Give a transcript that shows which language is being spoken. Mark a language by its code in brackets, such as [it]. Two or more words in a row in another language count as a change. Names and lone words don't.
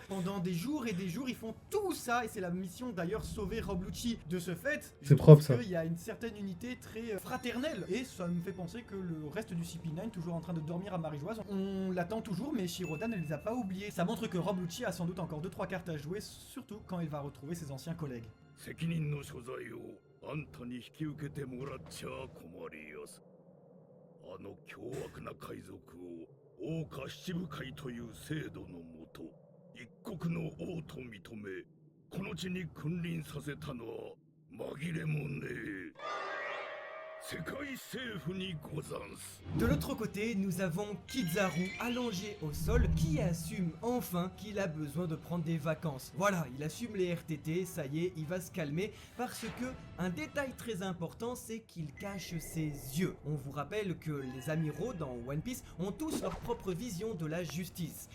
[fr] Pendant des jours et des jours, ils font tout ça, et c'est la mission d'ailleurs, sauver Rob Lucci. De ce fait, je C'est trouve propre ça. qu'il y a une certaine unité très fraternelle, et ça me fait penser que le reste du CP9, toujours en train de dormir à Marie-Joise, on l'attend toujours, mais Shiroda ne les a pas oubliés. Ça montre que Rob Lucci a sans doute encore 2-3 cartes à jouer, surtout quand il va retrouver ses anciens collègues. [ja] 責任の所在をあんたに引き受けてもらっちゃ困りやす。あの凶悪な海賊を王家七部会という制度のもと一国の王と認めこの地に君臨させたのは紛れもねえ世界政府にござんす。 [fr] De l'autre côté, nous avons Kizaru allongé au sol qui assume enfin qu'il a besoin de prendre des vacances. Voilà, il assume les RTT, ça y est, il va se calmer parce que un détail très important, c'est qu'il cache ses yeux. On vous rappelle que les amiraux dans One Piece ont tous leur propre vision de la justice.